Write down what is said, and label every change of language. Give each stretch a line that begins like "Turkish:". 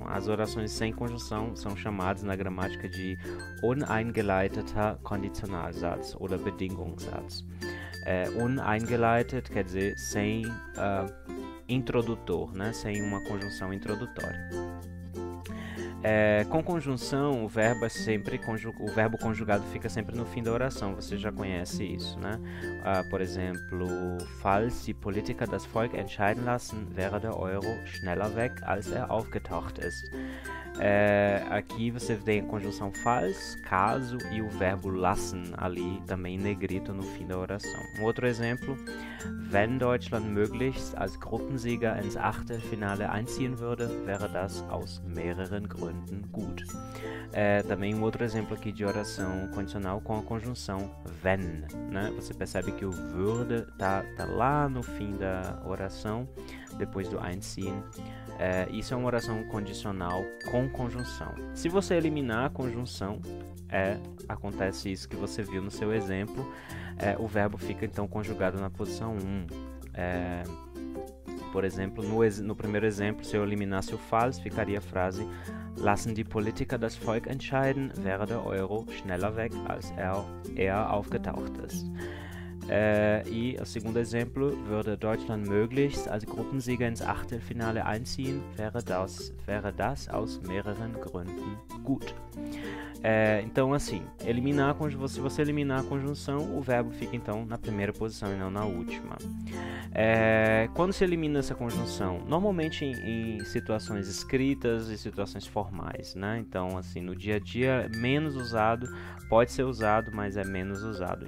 Portuguese: As orações sem conjunção são chamadas na gramática de
German: uneingeleiteter Konditionalsatz oder Bedingungssatz.
Portuguese: Uneingeleitet quer dizer sem introdutor, né? Sem uma conjunção introdutória. Com conjunção, o verbo conjugado fica sempre no fim da oração, você já conhece isso, né? Por exemplo,
German: falls die Politiker das Volk entscheiden lassen, wäre der Euro schneller weg, als aufgetaucht ist.
Portuguese: Aqui você tem a conjunção falls, caso, e o verbo lassen ali também em negrito no fim da oração. Um outro exemplo:
German: wenn Deutschland möglichst als Gruppensieger ins Achtelfinale einziehen würde, wäre das aus mehreren Gründen gut.
Portuguese: Também um outro exemplo aqui de oração condicional com a conjunção wenn, né? Você percebe que o würde tá lá no fim da oração, depois do einziehen. Isso é uma oração condicional com conjunção. Se você eliminar a conjunção, acontece isso que você viu no seu exemplo. O verbo fica então conjugado na posição 1. Por exemplo, no primeiro exemplo, se eu eliminasse o falls, ficaria a frase:
German: Lassen die Politiker das Volk entscheiden, wäre der Euro schneller weg, als er aufgetaucht ist.
Portuguese: E o segundo exemplo:
German: Würde Deutschland möglichst als Gruppensieger ins Achtelfinale einziehen, wäre das aus mehreren Gründen gut.
Portuguese: Então, assim, se você eliminar a conjunção, o verbo fica então na primeira posição e não na última. Quando se elimina essa conjunção? Normalmente em situações escritas e situações formais, né? Então, assim, no dia a dia, menos usado, pode ser usado, mas é menos usado.